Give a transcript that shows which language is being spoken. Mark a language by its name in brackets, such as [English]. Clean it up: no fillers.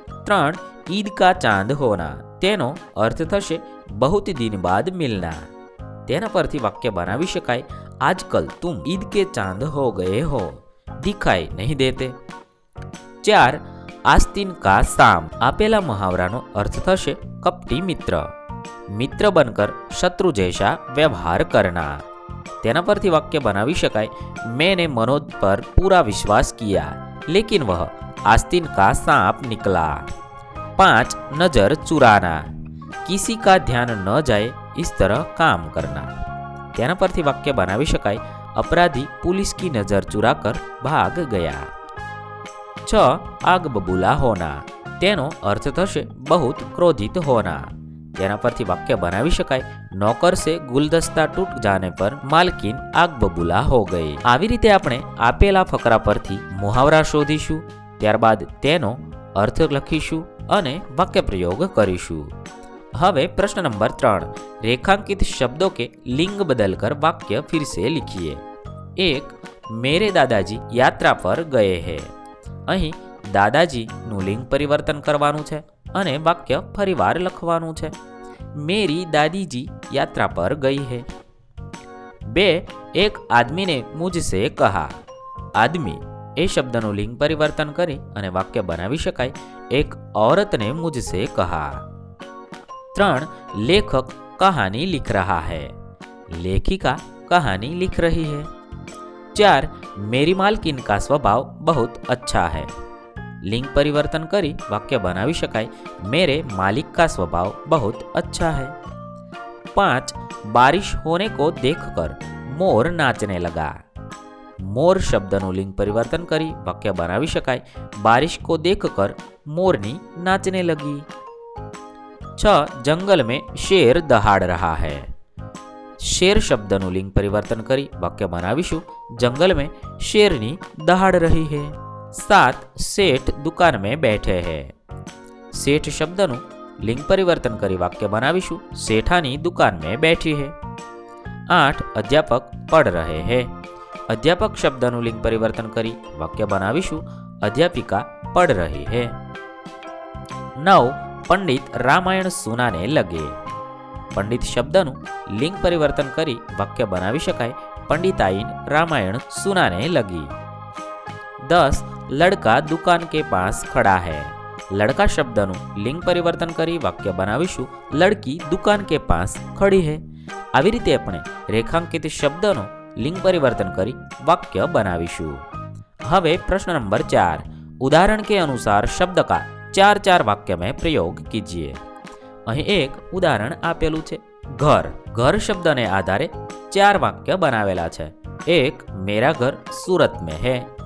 [Hindi] 3, ईद का चांद होना, [Gujarati] તેનો અર્થ થશે [Hindi] बहुत दिन बाद मिलना। [Gujarati] તેના પરથી વાક્ય બનાવી શકાય, [Hindi] आजकल तुम ईद के चांद हो गए हो, दिखाई नहीं देते। [Gujarati] 4, आस्तीन का साम, આપેલા મહાવરાનો અર્થ થશે કપટી મિત્ર, [Hindi] મિત્ર બનકર શત્રુ જૈસા વ્યવહાર કરના। [Gujarati] તેના પરથી વાક્ય બનાવી શકાય, [Hindi] मैंने मनोज पर पूरा विश्वास किया लेकिन वह आस्तीन का सांप निकला। 5, नजर चुराना, किसी का ध्यान न जाए इस तरह काम करना। [Gujarati] તેના પરથી વાક્ય બનાવી શકાય, [Hindi] अपराधी पुलिस की नजर चुराकर भाग गया। 6, आग बबूला होना, [Gujarati] તેનો અર્થ થશે [Hindi] बहुत क्रोधित होना। [Gujarati] તેના પરથી વાક્ય બનાવી શકાય, [Hindi] નોકર से गुलदस्ता टूट जाने पर मालकिन आग बबूला हो गई। [Gujarati] આવી રીતે આપણે આપેલા ફકરા પરથી મુહાવરા શોધીશું, ત્યારબાદ તેનો અર્થ લખીશું અને વાક્ય પ્રયોગ કરીશું। હવે [Hindi] प्रश्न नंबर 3, रेखांकित शब्दों के लिंग बदलकर वाक्य फिर से लिखिए। 1, मेरे दादाजी यात्रा पर गए हैं। [Gujarati] અહીં દાદાજીનું લિંગ પરિવર્તન કરવાનું છે અને વાક્ય ફરીવાર લખવાનું છે। [Hindi] मेरी दादी जी यात्रा पर गई है। 2, एक आदमी ने मुझसे कहा। [Gujarati] आदमी એ શબ્દનું લિંગ પરિવર્તન કરી અને વાક્ય બનાવી શકાય, [Hindi] एक औरत ने मुझसे कहा। 3, लेखक कहानी लिख रहा है, लेखिका कहानी लिख रही है। 4, मेरी मालकिन का स्वभाव बहुत अच्छा है। [Gujarati] लिंग परिवर्तन करी वाक्य बनावी शकाय, [Hindi] मेरे मालिक का स्वभाव बहुत अच्छा है। 5, बारिश होने को देखकर मोर नाचने लगा। मोर [Gujarati] शब्दનું लिंग परिवर्तन करी वाक्य बनावी शकाय, [Hindi] बारिश को देखकर मोरनी नाचने लगी। 6, जंगल में शेर दहाड़ रहा है। [Gujarati] શેર શબ્દનું લિંગ પરિવર્તન કરી વાક્ય બનાવીશું જંગલ [Hindi] में शेरनी दहाड़ रही है। 7 सेठ दुकान में बैठे हैं। [Gujarati] सेठ शब्दનું લિંગ પરિવર્તન કરી વાક્ય બનાવીશું [Hindi] सेठानी दुकान में बैठी है। 8 अध्यापक पढ़ रहे हैं। अध्यापक [Gujarati] शब्दનું લિંગ પરિવર્તન કરી વાક્ય બનાવીશું [Hindi] अध्यापिका पढ़ रही है। 9 पंडित रामायण सुनाने लगे। [Gujarati] पंडित शब्दનું લિંગ પરિવર્તન કરી વાક્ય બનાવી શકાય [Hindi] पंडिताइन रामायण सुनाने लगी। 10 लड़का दुकान के पास खड़ा है। [Gujarati] लड़का शब्दનું લિંગ પરિવર્તન કરી વાક્ય બનાવીશું [Hindi] लड़की दुकान के पास खड़ी है। [Gujarati] આવી રીતે આપણે રેખાંકિત શબ્દનો લિંગ પરિવર્તન કરી વાક્ય બનાવીશું। હવે પ્રશ્ન નંબર [Hindi] 4 उदाहरण के अनुसार शब्द का 4 वाक्य में प्रयोग कीजिए। [Gujarati] અહીં એક ઉદાહરણ આપેલું છે ઘર। ઘર શબ્દને આધારે 4 વાક્ય બનાવેલા છે। [Hindi] 1 मेरा घर सूरत में है।